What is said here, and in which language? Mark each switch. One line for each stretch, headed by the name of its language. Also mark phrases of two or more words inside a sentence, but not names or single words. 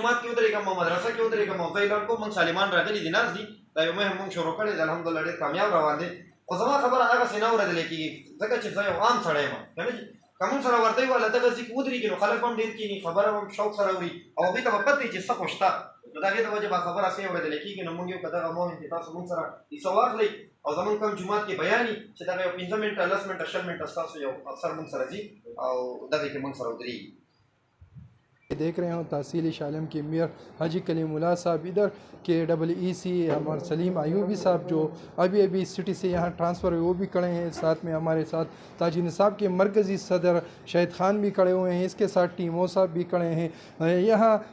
Pashto: جومات کې ودرېږم او مدرسه کې ودرېږم او زه اعلان کوم موږ سالمان راغلي دي ناست دي دا یو مهم موږ شروع کړی دی الحمدلله ډېر کامیاب روان دی خو زما خبره هغسې نه اورېدلی کېږي ځکه چې زه یو عام سړی یم که نه که موږ سره ورته وواله دغه ځای کې ودرېږي نو خلک به هم ډېر کښېني خبره به هم شوق سره اوري او هغوی ته به پته وي چې څه خو شته نو د هغې د وجې به خبره سې اورېدلی کېږي نو موږ یو که دغه مهم چې تاسو موږ سره حصه واخلئ او زمونږ کوم جومات کې بیان وي چې دغه یو 15 منټه 10 منټه 20 منټه ستاسو یو افسر موږ سره ځي او دغه کې موږ سره ودرېږي
Urdu: دیکھ رہے ہوں تحصیل شالم کے میئر حاجی کلیم اللہ صاحب ادھر کے EEC ہمارے سلیم ایوبی صاحب جو ابھی سٹی سے یہاں ٹرانسفر ہوئے وہ بھی کھڑے ہیں ساتھ میں ہمارے ساتھ تاجر نصاب کے مرکزی صدر شہید خان بھی کھڑے ہوئے ہیں اس کے ساتھ ٹیمو صاحب بھی کھڑے ہیں یہاں